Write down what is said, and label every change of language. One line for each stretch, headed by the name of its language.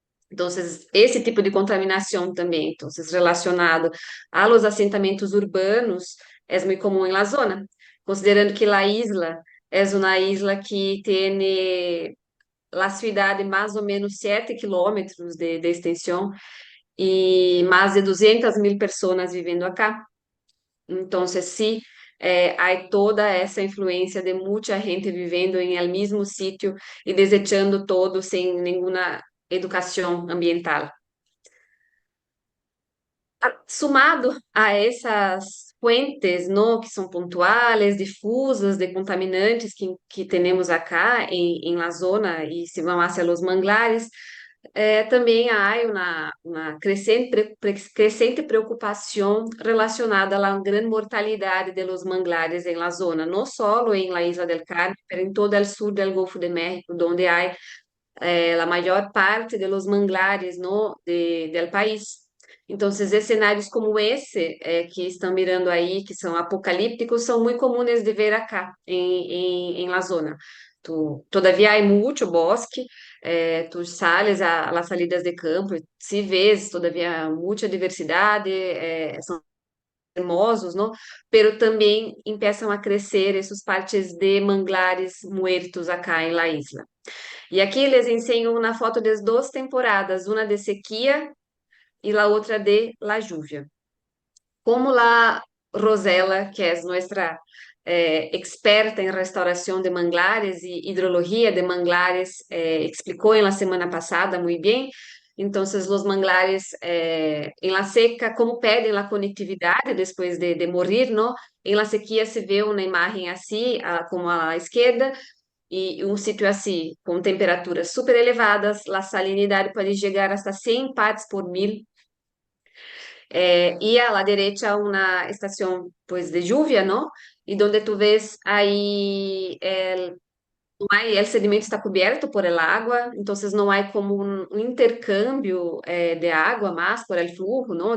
Portuguese: Então, esse tipo de contaminação também, então, relacionado a los assentamentos urbanos, é muito comum
Spanish: em la zona,
Portuguese: considerando que la isla é uma isla que tem la cidade mais ou menos 7 quilômetros de extensão e mais de 200.000 pessoas vivendo acá. Então, sim, há toda essa influência de muita gente vivendo em el mesmo sítio e
Spanish: desechando todo
Portuguese: sem nenhuma educação ambiental.
Spanish: Sumado a essas fuentes, ¿no?
Portuguese: Que são pontuais, difusas, de contaminantes que temos acá em la zona e se vão
Spanish: hacia los manglares,
Portuguese: também há uma crescente preocupação relacionada à grande mortalidade de los manglares em la zona, não só em la Isla del Carmen, mas em todo o sul do Golfo de México, onde há a maior parte de los manglares, ¿no? Del país. Então, cenários como esse que estão mirando aí, que são apocalípticos, são muito comuns de ver acá, em la zona.
Spanish: todavía hay mucho bosque, tú sales a las salidas de campo, si ves todavía mucha diversidade,
Portuguese: são hermosos, não? Pero também começam a crescer essas partes de
Spanish: manglares muertos acá
Portuguese: em La Isla. E aqui eles ensinam uma foto das duas temporadas, uma de sequia e a outra de la lluvia. Como la Rosela, que é nossa experta em restauração de manglares e hidrologia de manglares, explicou em la semana passada muito bem. Então, os manglares em la seca, como pedem a conectividade depois de morrer, não?
Spanish: Em la sequia
Portuguese: se vê uma imagem assim, como à esquerda, e um sítio assim, com temperaturas super elevadas, a salinidade pode chegar hasta 100 partes por mil.
Spanish: Y a la derecha una estación pues de lluvia, ¿no? Y donde tú ves ahí el sedimento está cubierto por el agua, entonces no hay como un intercambio de agua más por el flujo, ¿no?